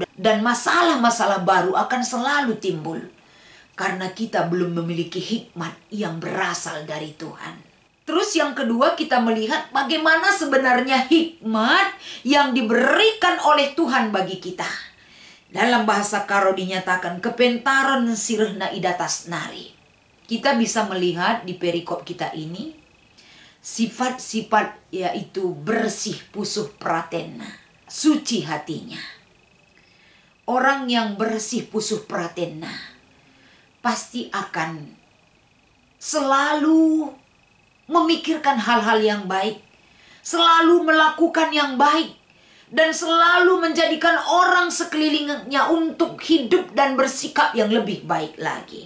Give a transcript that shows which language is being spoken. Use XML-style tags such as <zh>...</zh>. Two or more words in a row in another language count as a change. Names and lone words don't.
<id>Dan masalah-masalah baru akan selalu timbul. Karena kita belum memiliki hikmat yang berasal dari Tuhan. Terus yang kedua kita melihat bagaimana sebenarnya hikmat yang diberikan oleh Tuhan bagi kita. Dalam bahasa Karo dinyatakan</id> <btx>kepentaran sirehna idatas nari.</btx> <id>Kita bisa melihat di perikop kita ini sifat-sifat yaitu</id> <btx>bersih pusuh pratena,</btx> <id>suci hatinya. Orang yang</id> <btx>bersih pusuh pratena</btx> <id>pasti akan selalu memikirkan hal-hal yang baik, selalu melakukan yang baik, dan selalu menjadikan orang sekelilingnya untuk hidup dan bersikap yang lebih baik lagi.</id>